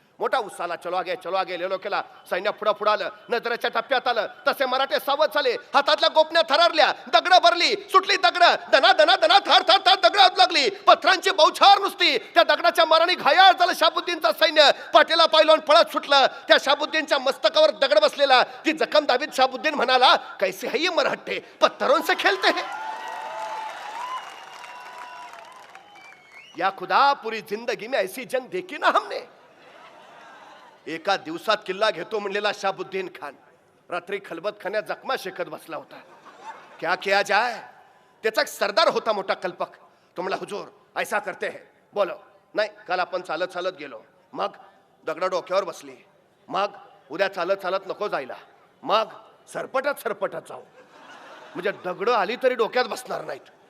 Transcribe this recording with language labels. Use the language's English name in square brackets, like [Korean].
[Marathi] मोठा उत्साहाला चलो आगे लेलो केला. सैन्य पुढं आलं, नजरेच्या टप्प्यात आलं. तसे मराठे सावध झाले, हातातल्या गोपण्या थरारल्या, दगडं भरली, सुटली दगडं, दना दना दना थार थार थार दगड लागली. पथरांची बौछार नुसती. त्या दगडाच्या माराने घायाळ झालं शाहबुद्दीनचा सैन्य. पाठीला पायलवून पळत सुटलं. त्या शाहबुद्दीनच्या मस्तकावर दगड बसलेला. ती जखम दाबीत शाहबुद्दीन म्हणाला, [Hindi] कैसे है ये मराठे, पत्थरों से खेलते हैं. या खुदा पूरी जिंदगी में ऐसी जंग देखी ना हमने. [Marathi] एका दिवसात किल्ला घेतो म्हणलेला शाहबुद्दीन खान रात्री खलबतखान्यात जखमा शेकत बसला होता. [Hindi] क्या किया जाए. [Marathi] त्याचा एक सरदार होता मोठा कल्पक. तो म्हणला, [Hindi] हुजूर ऐसा करते हैं. बोलो. [Marathi] नाही, काल आपण चालत चालत गेलो, मग दगड डोक्यावर बसली, मग उद्या चालत चालत नको जायला, मग सरपटत जाऊ, म्हणजे दगड आली तरी डोक्यात बसणार नाहीत.